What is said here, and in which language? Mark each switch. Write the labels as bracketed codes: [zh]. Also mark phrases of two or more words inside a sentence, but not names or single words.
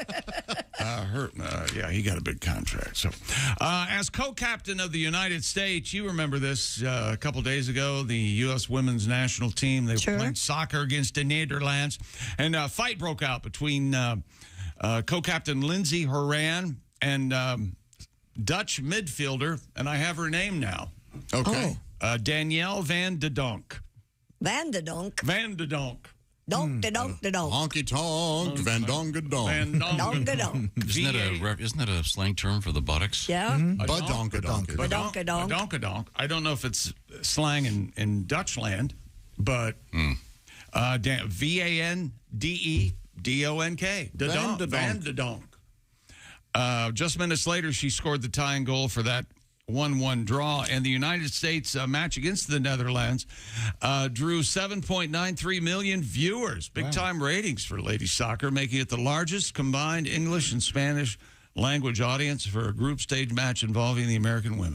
[en] Yeah, he got a big contract. So, as co-captain of the United States, you remember this a couple days ago, the U.S. women's national team, they were playing soccer against the Netherlands, and a fight broke out between co-captain Lindsey Horan and Dutch midfielder, and I have her name now. Okay. Danielle Van de Donk. Van de Donk. Van de Donk. Donk de donk de donk. Honky tonk, Van Donga donk. Donka donk. Isn't that a slang term for the buttocks? Yeah. Badonka donk. Badonka donk. Badonka donk. I don't know if it's slang in Dutchland, but V-A-N-D-E-D-O-N-K. Van de Donk. Just minutes later, she scored the tying goal for that 1-1 draw, and the United States match against the Netherlands drew 7.93 million viewers. Big-time ratings for ladies soccer, making it the largest combined English and Spanish language audience for a group stage match involving the American women.